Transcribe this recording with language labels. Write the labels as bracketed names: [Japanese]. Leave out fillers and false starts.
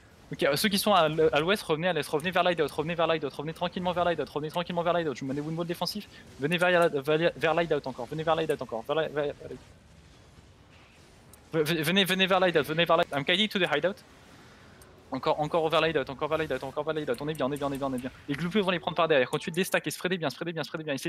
[French] Ok, ceux qui sont à l'ouest, revenez à l'est, revenez revenez tranquillement vers l'hideout, je vous mets des woundballs défensifs, venez vers l'hideout encore, venez vers l'hideout. [English] I'm guiding to the hideout. [French] Encore vers l'hideout, on est bien. Les gloopies vont les prendre par derrière, quand tu te déstack et spreadez bien, essayez de pas